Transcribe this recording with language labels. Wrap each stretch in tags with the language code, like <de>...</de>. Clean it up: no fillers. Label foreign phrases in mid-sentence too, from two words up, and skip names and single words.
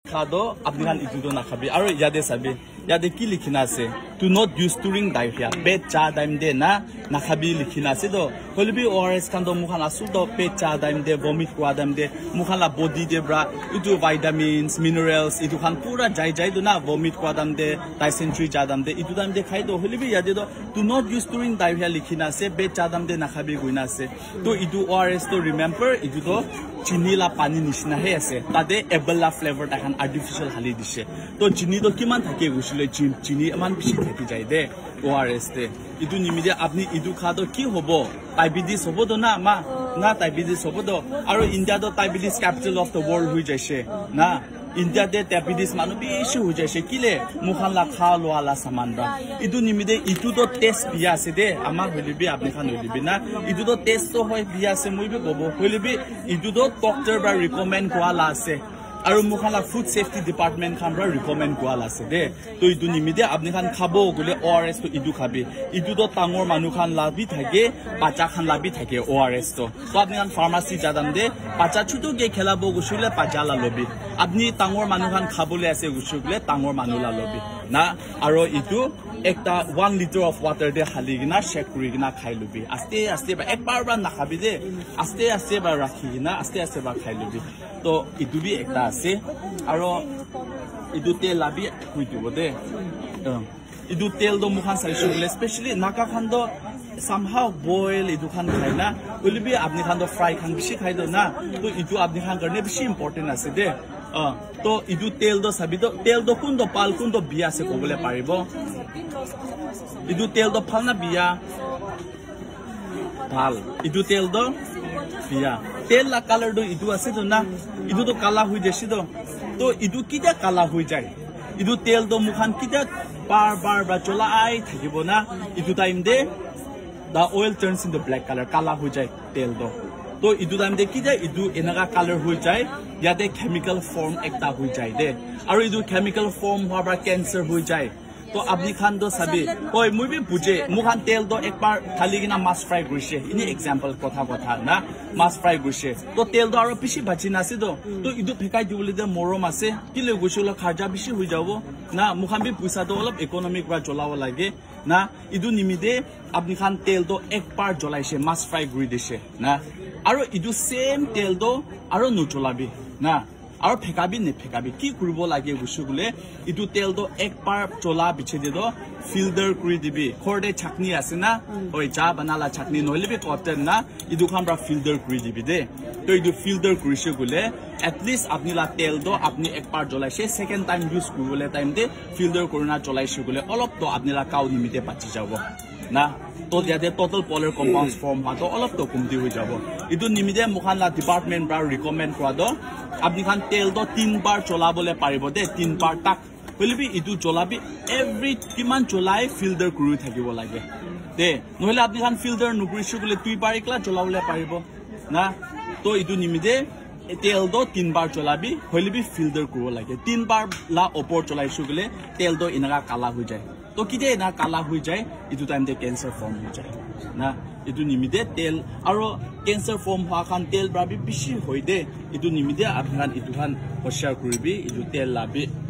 <nag>khado apni khan itu do na khabi aro yade sabi yade ki likhina ase</nag> <en>to not use during diarrhea</en> <nag>pet cha daim de na khabi likhina ase do holibi ORS khan do mukhan asu do pet cha daim de vomit kwa daim de mukhan la body de bra itu</nag> <en>vitamins minerals</en> <nag>itu khan pura jai do na vomit kwa daim de dysentery cha daim de itu daim de khai do holibi yade do</nag> <en>to not use during diarrhea</en> <nag>likhina ase pet cha daim de na khabi goina ase to itu ORS to remember itu do chini la pani nishna he ase tade ebola flavor ta khan artificial hali dise to chini do kiman thake gusile chini aman bishi thaki jai de ORS te itu nimide apni itu khado ki hobo diabetes hobo do na ma na diabetes hobo do aro India do</nag> <en>diabetes capital of the world</en> <nag>hui jaise na India de diabetes manu bishi hui jaise kile mukhan la kha lo ala saman ra itu nimide itu do test biya ase de ama holibi apni khan holibi na itu do test to hoy biya ase moi be gobo holibi itu do doctor ba recommend kwa la ase aro mukhan la</nag> <en>food safety department</en> <nag>khan ra recommend kwa la ase de to itu nimide apni khan khabo gole ORS to itu khabe itu do tangor manu khan la bi thake bacha khan la bi thake ORS to apni khan pharmacy jadam de bacha chutu ge khelabo gusule bacha la lobi apni tangor manu khan khabole ase gusule tangor manu la lobi na aro itu ekta</nag> <en>1 liter of water</en> <nag>de khali gina shake kuri gina khai lobi aste ba ekbar ba na khabi de aste ba rakhi gina aste ba khai lobi to itu bi ekta ase aro itu tel labi huitu bode itu tel do mukhan saishu especially naka khan do somehow boil itu khan khai na ulbi apni khan do fry khan bishi khai do na to itu apni khan karne bishi important ase de to itu tel do sabi do tel do kun do pal kun do biya se kobole paribo itu tel do phal na biya phal itu tel do biya tel la color do itu ase do na itu do kala hui jesi do to itu kida kala hui jai itu tel do mukhan kida bar ba chola ai thakibo na itu time de</nag> <en>the oil turns into black color</en> <nag>kala hui jai tel do to itu time de kida itu enaga color hui jai yate</nag> <en>chemical form</en> <nag>ekta hui jai de aro itu</nag> <en>chemical form</en> <nag>hoba cancer hui jai to apni khan do sabi oi moi bi buje mukhan tel do ekbar thali gina mas fry gurise ini example kotha na mas fry gurise to tel do aro bishi bachina ase do to idu phekai dibole de morom ase kile gusulo kharja bishi hui jabo na mukhan bi puisa do olop economic ba jolawo lage na idu nimide apni khan tel do ekbar jolaise mas fry guri dise na aro idu same tel do aro no jolabi na aro phekabi ne phekabi ki kuribo lage gusugule itu tel do ekbar chola biche de do filter kuri dibi khorde chakni ase na oi cha banala chakni noile be cotton na idu khambra filter kuri dibi de to idu filter kuri shugule</nag> <en>at least</en> <nag>apni la tel do apni ekbar jolaise</nag> <en>second time use</en> <nag>kurule time de filter koruna cholai shugule olop to apni la kau nimite pachi jabo na to yate</nag> <en>total polar compounds form</en> <nag>ha to olop to kumti hoi jabo idu nimide mukhan la department bra recommend kwa do apni khan tel do 3 bar chola bole paribo de 3 bar tak holibi itu cholabi every kiman cholai filter kuri thakibo lage de nohile apni khan filter nukuri shugule 2 bar ekla chola bole paribo na to itu nimide tel do 3 bar cholabi holibi filter kuro lage 3 bar la opor cholai shugule tel do inaga kala hoi jai to kide na kala hui jai itu time de cancer form hui jai na itu nimide tel aro cancer form ha khan tel brabi bishi hoide itu nimide aphan itu khan hoshar kuribi itu tel labi</nag>